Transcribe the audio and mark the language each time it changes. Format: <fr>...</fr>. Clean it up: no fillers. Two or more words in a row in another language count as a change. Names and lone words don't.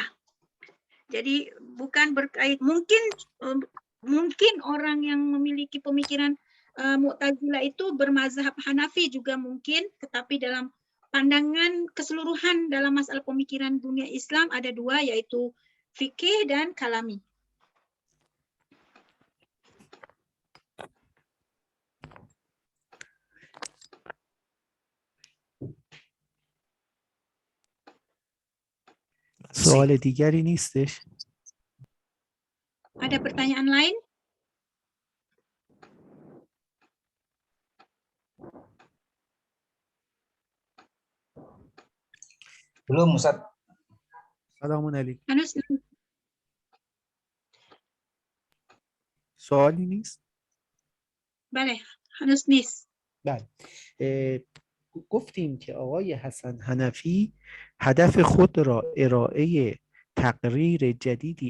<id>Jadi bukan berkait, mungkin orang yang memiliki pemikiran Mu'tazilah itu bermazhab Hanafi juga mungkin, tetapi dalam pandangan keseluruhan dalam masalah pemikiran dunia Islam ada dua, yaitu fikih dan kalami.</id> <fa>سوال دیگری نیستش؟</fa> <id>Ada pertanyaan lain? Belum, Ustaz.</id> <fa>سلام علیکم. Hanus, سوالی نیست؟ bale, Hanus Nis. بله. گفتیم که آقای حسن حنفی هدف خود را ارائه تقریر جدیدی</fa>